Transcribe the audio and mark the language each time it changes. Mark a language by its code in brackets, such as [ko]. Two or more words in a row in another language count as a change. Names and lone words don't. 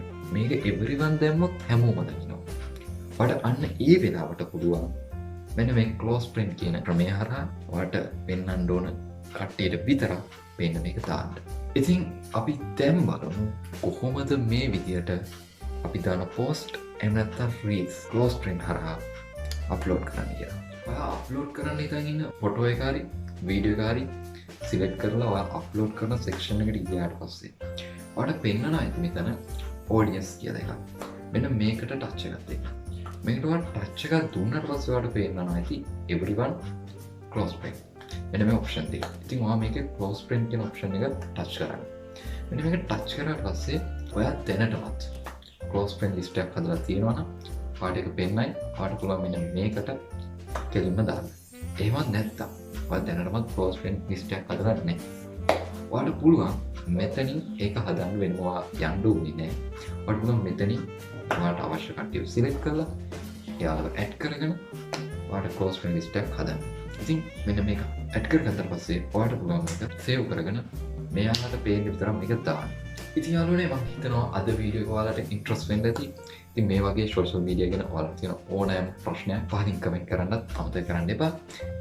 [si] මේක everyone දැම්මොත් හැමෝම දකිනවා. ඔයාට අන්න ඒ වෙලාවට පුළුවන් මෙන්න මේ [en] close friend [si] කියන ක්‍රමය හරහා ඔයාට පෙන්වන්න ඕන කට්ටියට විතරක් පේන්න මේක දාන්න. ඉතින් අපි දැන් බලමු කොහොමද මේ විදියට අපි දාන post එහෙම නැත්නම් reels [en] close friend [si] හරහා අප්ලෝඩ් කරන්න කියලා. ඔයා අප්ලෝඩ් කරන්න ඉතින් ඉන්න ෆොටෝ එක හරි වීඩියෝ එක හරි සිලෙක්ට් කරලා ඔයා අප්ලෝඩ් කරන සෙක්ෂන් එකට ගියාට පස්සේ ඔයාට පෙන්වනවා ඉතින් මෙතන audience කියලා එකක්. මෙන්න මේකට ටච් එකක් දෙන්න. මේකට ඔයාලා ටච් එකක් දුන්නාට පස්සේ ඔයාට පේනවා ඉතින් [en] everyone close friend. [si] මෙන්න මේ ඔප්ෂන් දෙක. ඉතින් ඔයා මේකේ [en] close friend [si] කියන ඔප්ෂන් එක ටච් කරන්න. මෙන්න මේක ටච් කරාට පස්සේ ඔයා දැනටමත් [en] close friend list [si] එකක් හදලා තියෙනවා නම් ඔයාට ඒක පෙන්නයි. ඔයාට පුළුවන් මෙන්න මේකට කෙලින්ම දාන්න. එහෙමත් නැත්නම් ඔයා දැනටමත් [en] close friend list [si] එකක් හදලා නැහැ. ඔයාට පුළුවන් මෙතනින් ඒක හදන්න වෙනවා යන්න ඕනේ නැහැ. ඔයාට පුළුවන් මෙතනින් ඔයාට අවශ්‍ය කට්ටිය සිලෙක්ට් කරලා එයාලව ඇඩ් කරගෙන ඔයාට [en] close friend list [si] එකක් හදන්න. ඉතින් මෙන්න මේක ඇඩ් කරගත්තාට පස්සේ ඔයාට පුළුවන් මේක සේව් කරගෙන මෙයාලට පේන්න විතරක් මේක දාන්න. ඉතින් යාළුවනේ මම හිතනවා අද වීඩියෝ එක ඔයාලට ඉන්ට්‍රස්ට් වෙන්න ඇති. ඉතින් මේ වගේ සෝෂල් මීඩියා ගැන ඔයාලට තියෙන ඕනෑම ප්‍රශ්නයක් පහින් කමෙන්ට් කරන්නත් අමතක කරන්න එපා.